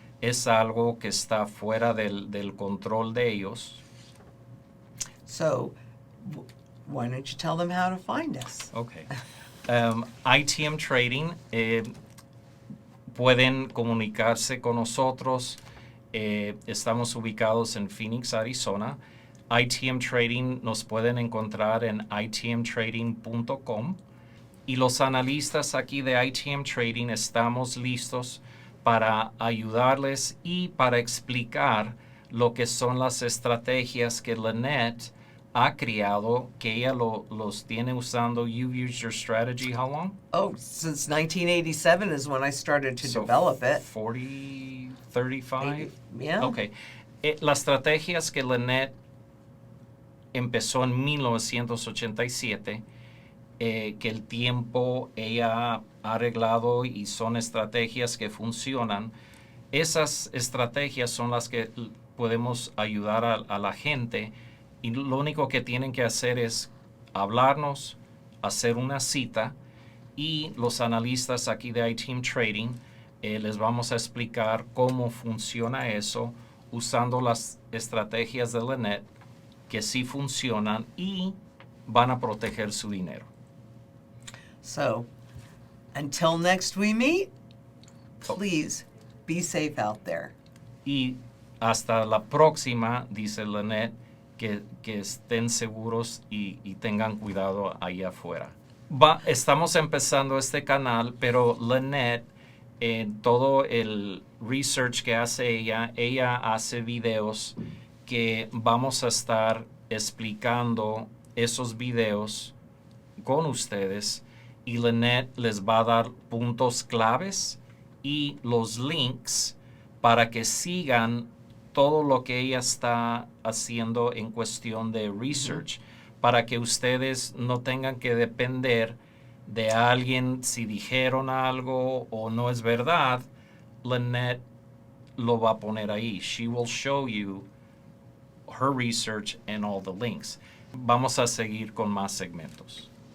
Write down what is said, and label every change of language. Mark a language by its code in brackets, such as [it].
[es] Es algo que está fuera del control de ellos. [en] So, why don't you tell them how to find us? Okay. [es] ITM Trading, pueden comunicarse con nosotros. Estamos ubicados en Phoenix, Arizona. ITM Trading nos pueden encontrar en itmtrading.com. Y los analistas aquí de ITM Trading estamos listos para ayudarles y para explicar lo que son las estrategias que Lynette ha creado, que ella los tiene usando. [en] You've used your strategy how long? Oh, since 1987 is when I started to develop it. 40, 35? Yeah. Okay. [es] Las estrategias que Lynette empezó en 1987, que el tiempo ella ha arreglado y son estrategias que funcionan. Esas estrategias son las que podemos ayudar a la gente Y lo único que tienen que hacer es hablarnos, hacer una cita, y los analistas aquí de ITM Trading les vamos a explicar cómo funciona eso usando las estrategias de Lynette que sí funcionan y van a proteger su dinero. [en] So, until next we meet, please be safe out there. [es] Y hasta la próxima, dice Lynette, que estén seguros y tengan cuidado allá afuera. Estamos empezando este canal, pero Lynette, en todo el research que hace ella hace videos que vamos a estar explicando esos videos con ustedes, y Lynette les va a dar puntos claves y los links para que sigan todo lo que ella está haciendo en cuestión de research, para que ustedes no tengan que depender de alguien si dijeron algo o no es verdad. Lynette lo va a poner ahí. [en] She will show you her research and all the links. [es] Vamos a seguir con más segmentos.